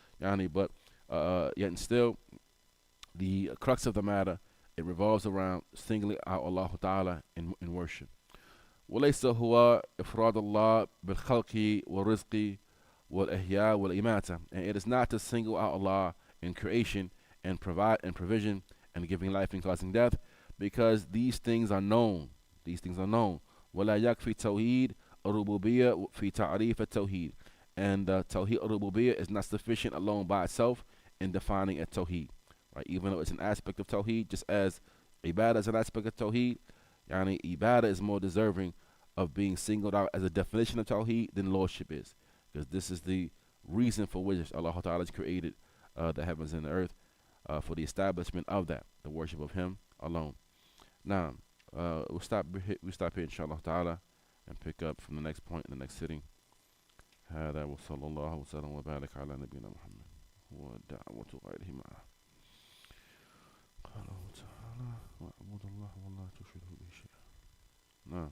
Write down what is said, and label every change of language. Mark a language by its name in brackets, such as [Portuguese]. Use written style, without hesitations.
[English] But yet and still, the crux of the matter, it revolves around singling out Allah Ta'ala in worship. [Arabic] وليس هو إفراد الله بالخلق والرزق والإحياء والإماتة. [English] And it is not to single out Allah in creation and provide and provision and giving life and causing death, because these things are known. These things are known. [Arabic] ولا يكفي توحيد الربوبية في تعريف التوحيد. [English] And Tawheed al-Rububiyyah is not sufficient alone by itself in defining a Tawheed. Right? Even though it's an aspect of Tawheed, just as Ibadah is an aspect of Tawheed, Ibadah is more deserving of being singled out as a definition of Tawheed than Lordship is. Because this is the reason for which Allah Ta'ala has created the heavens and the earth, for the establishment of that, the worship of Him alone. Now, we'll stop here, inshallah Ta'ala, and pick up from the next point in the next sitting. [Arabic] هذا وصلى الله وسلم وبارك على نبينا محمد ودعوة غيره معه. قال تعالى واعبد الله ولا تشركوا به شيئا. نعم.